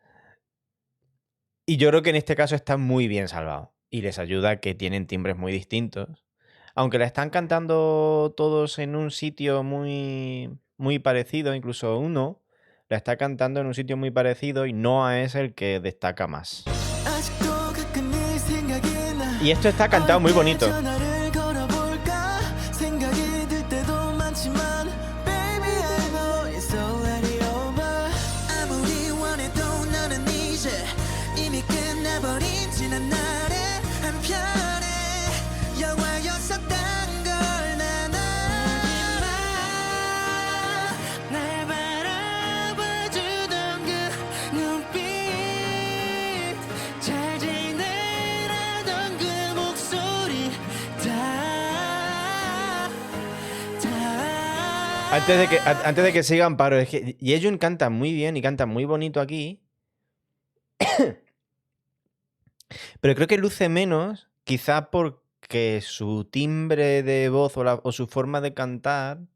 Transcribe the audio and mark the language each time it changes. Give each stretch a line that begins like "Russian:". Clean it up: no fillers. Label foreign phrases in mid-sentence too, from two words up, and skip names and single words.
Spanish: Y yo creo que en este caso está muy bien salvado. Y les ayuda que tienen timbres muy distintos. Aunque la están cantando todos en un sitio muy, muy parecido, incluso uno la está cantando en un sitio muy parecido y Noah es el que destaca más.
Korean: 아직도 가끔 네 생각이 나
Spanish: Y esto está cantado muy bonito.
Korean: 전화를 걸어볼까 생각이 들 때도 많지만
English: Baby I know it's already over
Korean: 아무리 원해도 너는 이제 이미 끝나버린 지난 날의 한편의 영화였었던 걸 난 알아 날 바라봐주던 그 눈빛 잘 지내라던 그 목소리
Spanish: Antes de que sigan, paro. Es que Yejun canta muy bien y canta muy bonito aquí. Pero creo que luce menos, quizá porque su timbre de voz o su forma de cantar.